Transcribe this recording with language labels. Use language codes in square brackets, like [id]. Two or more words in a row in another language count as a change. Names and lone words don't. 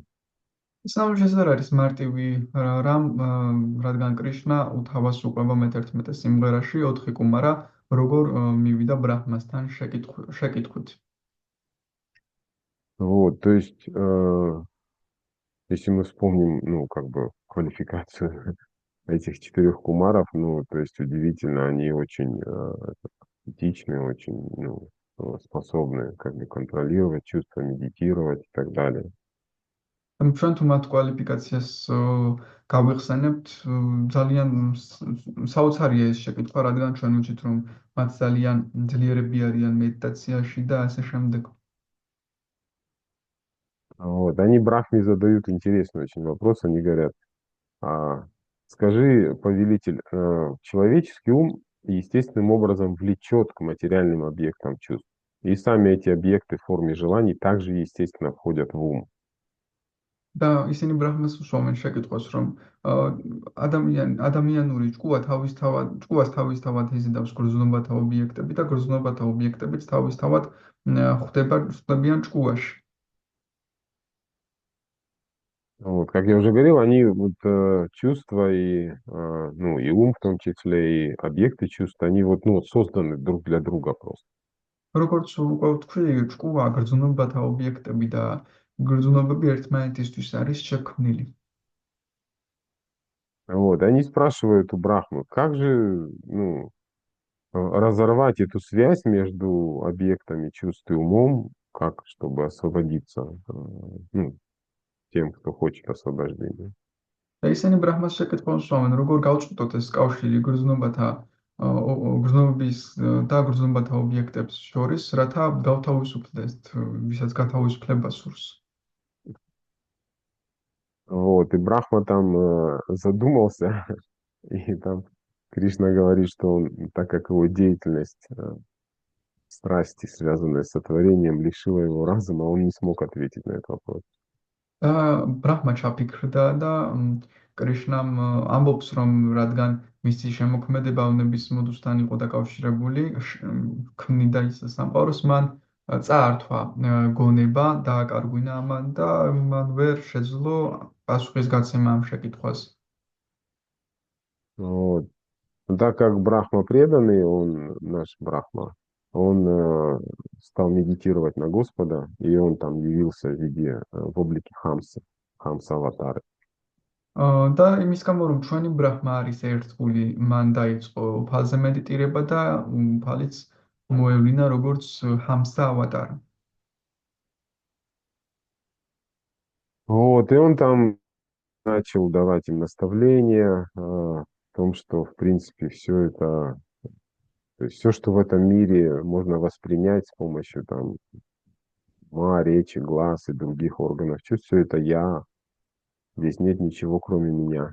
[ka] ისლამში ეს არ არის მარტივი რამ, რადგან კრიშნა უთავას უყვება მე-11 სიმღერაში 4 კუმარა როგორ მივიდა ბრაჰმასთან შეკითხვით. [ru] Вот, то есть, если мы вспомним, ну, как бы квалификацию этих четырех кумаров, ну, то есть удивительно, они очень этичны, очень, ну, способны как бы контролировать чувства, медитировать и так далее. [ka] ჩვენ თუ მათ კვალიფიკაციას გავიხსენებთ, ძალიან საოცარია ეს შეკითხვა, რადგან ჩვენ ვიცით, რომ მათ ძალიან ძლიერები არიან медитацияში და ასე შემდეგ. [ru] Вот, они Брахме задают интересный очень вопрос, они говорят, скажи, повелитель, человеческий ум естественным образом влечет к материальным объектам чувств. И сами эти объекты в форме желаний также, естественно, входят в ум. [ka] და ისინი ბრაჰმას უსვამენ შეკითხვას, რომ ადამიანური ჭკუას თავისთავად იზიდავს გრძნობათა ობიექტები და გრძნობათა ობიექტებიც თავისთავად ხვდებიან ჭკუაში. [ru] Вот, как я уже говорил, они вот чувства и, ну, и ум в том числе, и объекты чувств, они вот, ну, созданы друг для друга просто. [ka] როგორც უკვე ვთქვი, ჭკუა გრძნობათა ობიექტები და გრძნობები ერთმანეთისთვის არის შექმნილი. [ru] Вот, они спрашивают у Брахмы, как же, ну, разорвать эту связь между объектами чувств и умом, как, чтобы освободиться, ну, тем, кто хочет освобождения. [ka] და ისინი ბრაჰმას შეკითხვას უსვამენ, როგორ გავწყვიტოთ ეს კავშირი გრძნობების და გრძნობათა ობიექტებს შორის, რათა გავთავისუფლდეთ ვისაც გათავისუფლება სურს. [ru] Вот, и Брахма там задумался, и там Кришна говорит, что он, так как его деятельность, страсти, связанные с сотворением, лишила его разума, он не смог ответить на этот вопрос. [ka] და ბრაჰმა ჩაფიქრდა და კრიშნამ ამბობს, რომ რადგან მისი შემოქმედება ავნების მოდუსთან იყო დაკავშირებული, ქმნიდა ის სამყაროს, მან წაართვა გონება, დააკარგვინა ამან და მან ვერ შეძლო პასუხისგაცემა ამ შეკითხვას. [ru] Вот. Но так как Брахма преданный, он, наш Брахма, он стал медитировать на Господа, и он там явился в виде, в облике Хамса, Хамса-аватары. [ka] და იმის გამო, რომ ჩვენი ბრაჰმა არის ერთგული, მან დაიწყო უფალზე მედიტირება და უფალიც მოევლინა როგორც ჰამსა ავატარი. [ru] Вот, и он там начал давать им наставления в том, что, в принципе, все это, то есть все, что в этом мире можно воспринять с помощью там ума, речи, глаз и других органов чувств, все это я, здесь нет ничего, кроме меня.